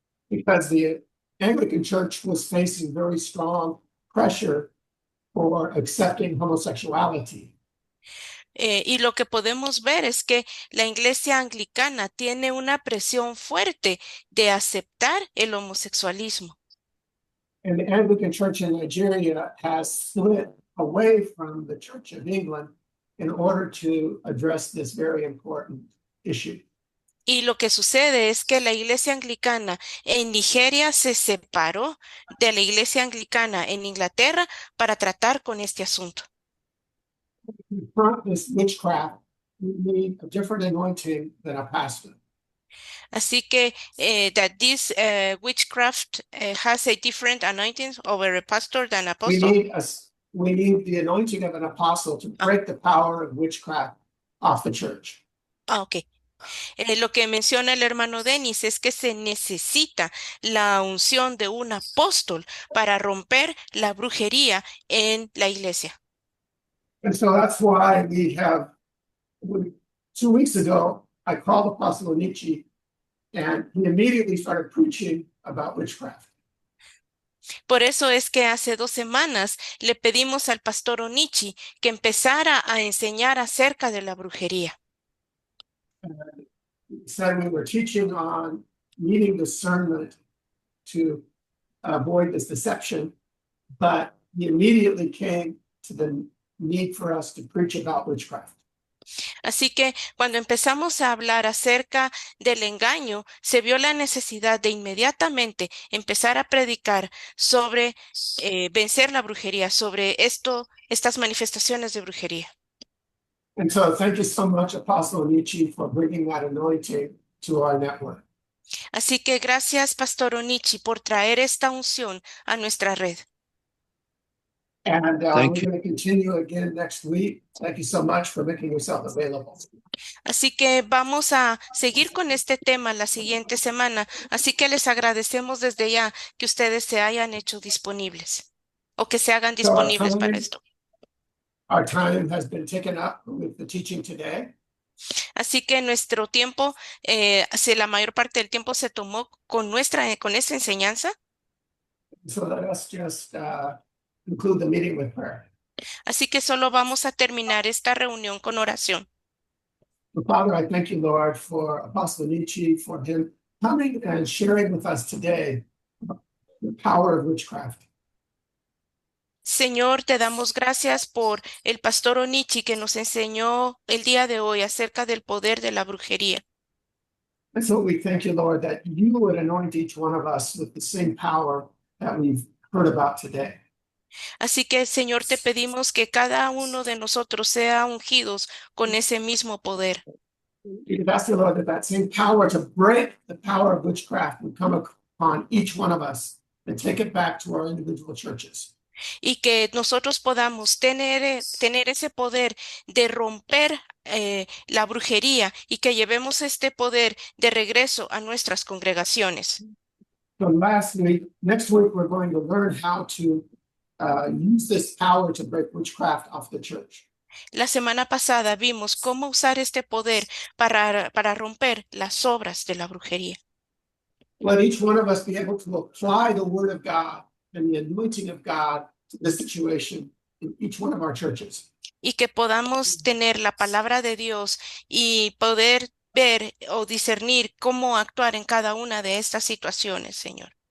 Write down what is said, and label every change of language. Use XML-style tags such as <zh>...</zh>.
<en>Because the Anglican church was facing very strong pressure for accepting homosexuality.</en> <es>Y lo que podemos ver es que la iglesia anglicana tiene una presión fuerte de aceptar el homosexualismo.</es> <en>And the Anglican church in Nigeria has split away from the Church of England in order to address this very important issue.</en> <es>Y lo que sucede es que la iglesia anglicana en Nigeria se separó de la iglesia anglicana en Inglaterra para tratar con este asunto.</es> <en>To confront this witchcraft, we need a different anointing than a pastor.</en> <es>Así que</es> <en>that this witchcraft has a different anointing over a pastor than apostle. We need the anointing of an apostle to break the power of witchcraft off the church. Ok.</en> <es>Lo que menciona el hermano Denis es que se necesita la unción de un apóstol para romper la brujería en la iglesia.</es> <en>And so that's why 2 weeks ago, I called Apostle Onichi and he immediately started preaching about witchcraft.</en> <es>Por eso es que hace 2 semanas le pedimos al pastor Onichi que empezara a enseñar acerca de la brujería.</es> <en>He said we were teaching on needing discernment to avoid this deception, but he immediately came to the need for us to preach about witchcraft.</en> <es>Así que cuando empezamos a hablar acerca del engaño, se vio la necesidad de inmediatamente empezar a predicar sobre vencer la brujería, sobre estas manifestaciones de brujería.</es> <en>And so thank you so much, Apostle Onichi, for bringing that anointing to our network.</en> <es>Así que gracias, Pastor Onichi, por traer esta unción a nuestra red.</es> <en>And Thank we're you. going to continue again next week. Thank you so much for making yourself available.</en> <es>Así que vamos a seguir con este tema la siguiente semana. Así que les agradecemos desde ya que ustedes se hayan hecho disponibles o que se hagan disponibles para esto.</es> <en>Our time has been taken up with the teaching today.</en> <es>Así que nuestro tiempo, si la mayor parte del tiempo se tomó con esta enseñanza.</es> <en>So let us just conclude the meeting with prayer.</en> <es>Así que solo vamos a terminar esta reunión con oración.</es> <en>Father, I thank you, Lord, for Apostle Nietzsche, for him coming and sharing with us today the power of witchcraft.</en> <es>Señor, te damos gracias por el pastor Onichi que nos enseñó el día de hoy acerca del poder de la brujería.</es> <en>And so we thank you, Lord, that you would anoint each one of us with the same power that we've heard about today.</en> <es>Así que, Señor, te pedimos que cada uno de nosotros sea ungidos con ese mismo poder.</es> <en>We ask you, Lord, that that same power to break the power of witchcraft would come upon each one of us and take it back to our individual churches.</en> <es>Y que nosotros podamos tener ese poder de romper la brujería y que llevemos este poder de regreso a nuestras congregaciones.</es> <en>So next week, we're going to learn how to use this power to break witchcraft off the church.</en> <es>La semana pasada vimos cómo usar este poder para romper las obras de la brujería.</es> <en>Let each one of us be able to apply the word of God and the anointing of God to this situation in each one of our churches.</en> <es>Y que podamos tener la palabra de Dios y poder ver o discernir cómo actuar en cada una de estas situaciones, Señor.</es>